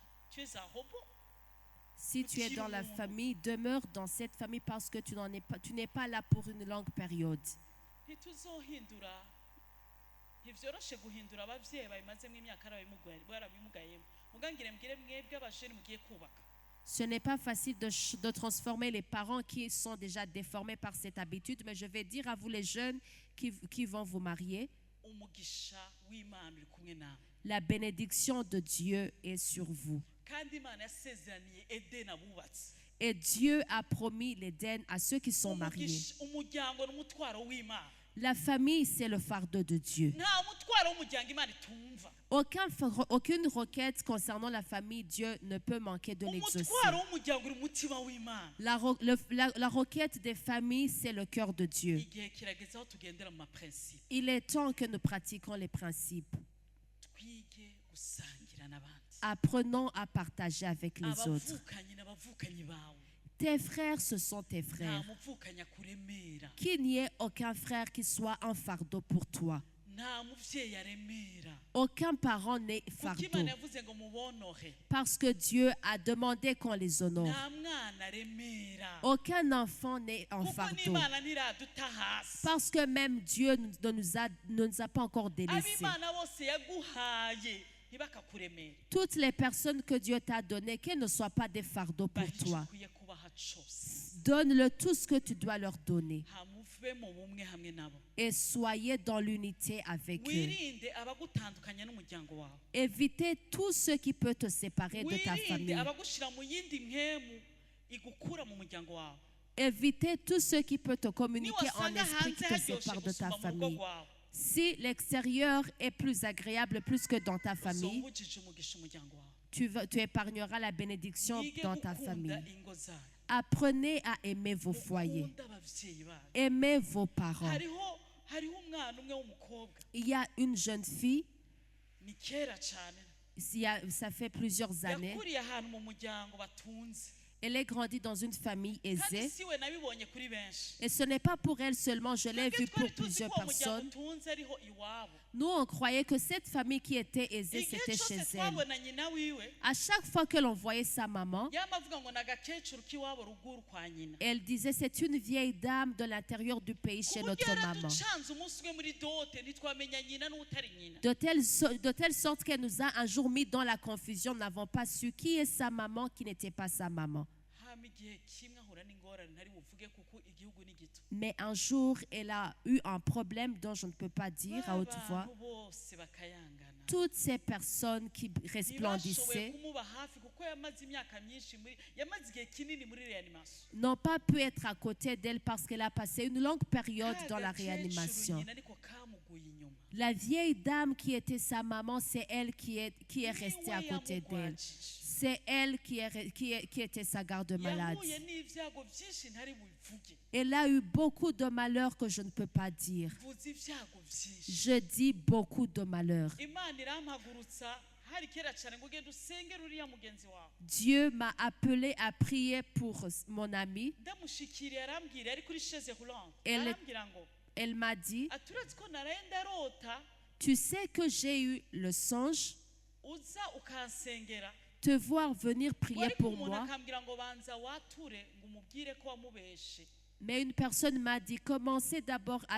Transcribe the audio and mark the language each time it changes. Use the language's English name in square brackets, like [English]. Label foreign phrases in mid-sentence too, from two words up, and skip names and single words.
[French] Tu es un robot. Si tu es dans la famille, demeure dans cette famille parce que tu n'es pas là pour une longue période. [Rundi] Ntituzohindura, ntivyoroshe guhindura abavyeyi babimazemo imyaka barabimugayemo. Mugangire mbwire mwebwe abajene mugiye kubaka. [French] Ce n'est pas facile de transformer les parents qui sont déjà déformés par cette habitude, mais je vais dire à vous les jeunes qui vont vous marier, [Rundi] Umugisha w'Imana uri kumwe nawe. [French] la bénédiction de Dieu est sur vous. [Rundi] Kandi Imana yasezeraniye Edeni abubatsi. [French] Et Dieu a promis l'Éden à ceux qui sont mariés. [Rundi] Umuryango n'umutwaro w'Imana. [French] La famille, c'est le fardeau de Dieu. [Rundi] Nta mutwaro w'umuryango Imana itumva. [French] Aucune requête concernant la famille, Dieu ne peut manquer de l'exaucer. [Rundi] Umutwaro w'umuryango uri mutima w'Imana. [French] La requête des familles, c'est le cœur de Dieu. [Rundi] Igihe kirageze aho tugendera mu maprincipe. [French] Il est temps que nous pratiquions les principes. [Rundi] Twige gusangira n'abandi. [French] Apprenons à partager avec les autres. [Rundi] Abavukanyi n'abavukanyi bawe. [French] Tes frères, ce sont tes [Rundi] nta [French] frères. [Rundi] muvukanya kuremera, [French] Qu'il n'y ait aucun frère qui soit un fardeau pour toi. [Rundi] nta muvyeyi aremera, [French] Aucun parent n'est [Rundi] kuko [French] fardeau. [Rundi] Imana yavuze ngo mubonohe, [French] Parce que Dieu a demandé qu'on les honore. [Rundi] nta mwana aremera, [French] Aucun enfant n'est en [Rundi] kuko [French] fardeau. [Rundi] n'Imana ntiraduta hasi. [French] Parce que même Dieu ne nous a pas encore délaissés. [Rundi] Ab'Imana bose yaguhaye ntibakakuremere, [French] Toutes les personnes que Dieu t'a données, qu'elles ne soient pas des fardeaux pour [Rundi] baha ico [French] toi. [Rundi] ukwiye kubaha cose, [French] Donne-le tout ce que tu dois leur donner. [Rundi] hamuve mu bumwe hamwe nabo, [French] Et soyez dans l'unité avec eux. [Rundi] wirinde abagutandukanya n'umuryango wawe, [French] Évitez tout ce qui peut te séparer de ta [Rundi] wirinde [French] famille. [Rundi] abagushira mu yindi mpemu igukura mu muryango wawe. [French] Évitez tout ce qui peut te communiquer en [Rundi] Niwasanga [French] esprit [Rundi] hanze [French] qui te [Rundi] haryoshe [French] sépare de ta [Rundi] gusumba mu rugo [French] famille. [Rundi] rwawe, [French] Si l'extérieur est plus agréable plus que dans ta famille, [Rundi] uzobujije umugisha umuryango wawe, [French] tu épargneras la bénédiction [Rundi] mwige [French] dans ta [Rundi] gukunda [French] famille. [Rundi] ingo zanyu, [French] Apprenez à aimer vos foyers. [Rundi] mukunde abavyeyi banyu. [French] Aimez vos parents. [Rundi] hariho umwana umwe w'umukobwa, [French] Il y a une jeune fille, [Rundi] ni kera cane, [French] ça fait plusieurs années, [Rundi] yakuriye ahantu mu muryango batunze, [French] elle est grandie dans une famille [Rundi] kandi [French] aisée. [Rundi] siwe nabibonye kuri benshi. [French] Et ce n'est pas pour elle seulement, je l'ai [Rundi] Twebwe [French] vu pour [Rundi] twari tuzi [French] plusieurs [Rundi] ko uwo muryango [French] personnes. [Rundi] utunze ariho iwabo. [French] Nous, on croyait que cette famille qui était aisée, [Rundi] Igihe [French] c'était [Rundi] cyose [French] chez elle. [Rundi] twabona nyina wiwe, [French] À chaque fois que l'on voyait sa maman, [Rundi] yama avuga ngo ni agakecuru k'iwabo ruguru kwa nyina, [French] elle disait c'est une vieille dame de l'intérieur du pays [Rundi] ku [French] chez [Rundi] buryo [French] notre maman. [Rundi] yaraducanze umunsi umwe muri dote ntitwamenya nyina n'utari nyina. [French] De telle sorte qu'elle nous a un jour mis dans la confusion, nous n'avons pas su qui est sa maman, qui n'était pas sa maman. [Rundi] hama igihe kimwe ahura n'ingorane ntari buvuge kuko igihugu ni gito, [French] Mais un jour, elle a eu un problème dont je ne peux pas dire à haute voix. [Rundi] abantu bose bakayangana, [French] Toutes ces personnes qui [Rundi] ntibashoboye [French] resplendissaient [Rundi] kumuba hafi kuko yamaze imyaka myinshi yamaze igihe kinini muri reanimation. [French] n'ont pas pu être à côté d'elle parce qu'elle a passé une longue période dans la [Rundi] Agakecuru [French] réanimation. [Rundi] nyina ariko kamuguye inyuma, [French] La vieille dame qui était sa maman, c'est elle qui est restée à [Rundi] niwe [French] côté d'elle. [Rundi] yamugwajije. [French] C'est elle qui était sa garde-malade. [Rundi] yahuye n'ibyago byinshi ntari bubivuge, [French] Elle a eu beaucoup de malheurs que je ne peux pas dire. [Rundi] mvuze ibyago byinshi. [French] Je dis beaucoup de malheurs. [Rundi] Imana irampagurutsa hari kera cyane ngo ugende usengere uriya mugenzi wawe, [French] Dieu m'a appelé à prier pour mon ami. [Rundi] ndamushikiriye arambwira ari kuri [French] chaise roulante, Elle- [Rundi] arambwira ngo [French] Elle m'a dit, [Rundi] aturazi ko naraye ndarota [French] tu sais que j'ai eu le songe, [Rundi] uza ukansengera, [French] te voir venir prier [Rundi] ariko [French] pour [Rundi] umuntu [French] moi. [Rundi] akambwira ngo banza wature ngo umubwire ko wamubeshe, [French] Mais une personne m'a dit, commencez d'abord à